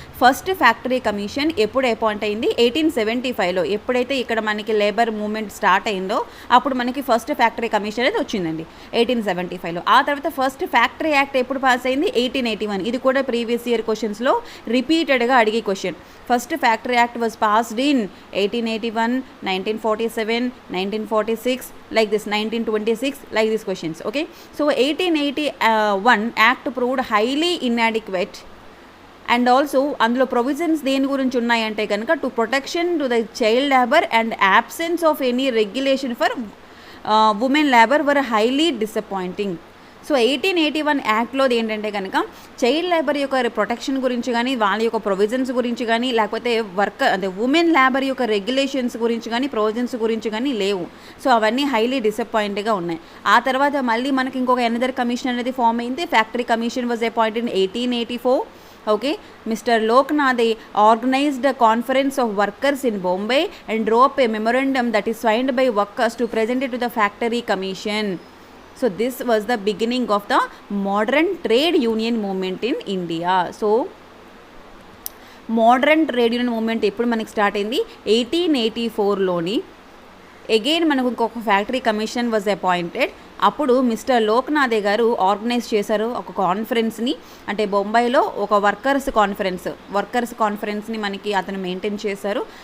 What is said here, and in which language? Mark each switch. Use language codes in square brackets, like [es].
[te] First factory commission ఎప్పుడు appoint అయింది 1875లో, ఎప్పుడైతే ఇక్కడ మనకి లేబర్ మూవ్మెంట్ స్టార్ట్ అయిందో అప్పుడు మనకి ఫస్ట్ ఫ్యాక్టరీ కమిషన్ అనేది వచ్చిందండి 1875లో. ఆ తర్వాత ఫస్ట్ ఫ్యాక్టరీ యాక్ట్ ఎప్పుడు పాస్ అయింది 1881. ఇది కూడా ప్రీవియస్ ఇయర్ క్వశ్చన్స్లో రిపీటెడ్గా అడిగే question. [en] First factory act was passed in 1881, 1947, 1946, like this, 1926, like these questions. Okay, so 1881 act proved highly inadequate and also [te] అందులో ప్రొవిజన్స్ దేని గురించి ఉన్నాయంటే కనుక [en] To protection to the child labour and absence of any regulation for women labor were highly disappointing. [te] So 1881 యాక్ట్లో ఏంటంటే కనుక child labour యొక్క protection గురించి కానీ వాళ్ళ యొక్క ప్రొవిజన్స్ గురించి కానీ లేకపోతే అదే ఉమెన్ లేబర్ యొక్క రెగ్యులేషన్స్ గురించి కానీ ప్రొవిజన్స్ గురించి కానీ లేవు. సో అవన్నీ హైలీ డిసప్పాయింట్గా ఉన్నాయి. ఆ తర్వాత మళ్ళీ మనకి ఇంకొక ఎనదర్ కమిషన్ అనేది ఫామ్ అయింది. [en] Factory commission was appointed in 1884. Okay, Mr. Loknath organized a conference of workers in Bombay and drew up a memorandum that is signed by workers to present it to the factory commission. So this was the beginning of the modern trade union movement in India. So modern trade union movement [te] ఎప్పుడు మనకి start అయింది 1884లోని. Again మనకు ఇంకొక factory commission [en] Was appointed. [te] అప్పుడు mister Loknath గారు organise చేశారు ఒక కాన్ఫరెన్స్ని, అంటే బొంబాయిలో ఒక వర్కర్స్ కాన్ఫరెన్స్ని మనకి అతను మెయింటైన్ చేశారు.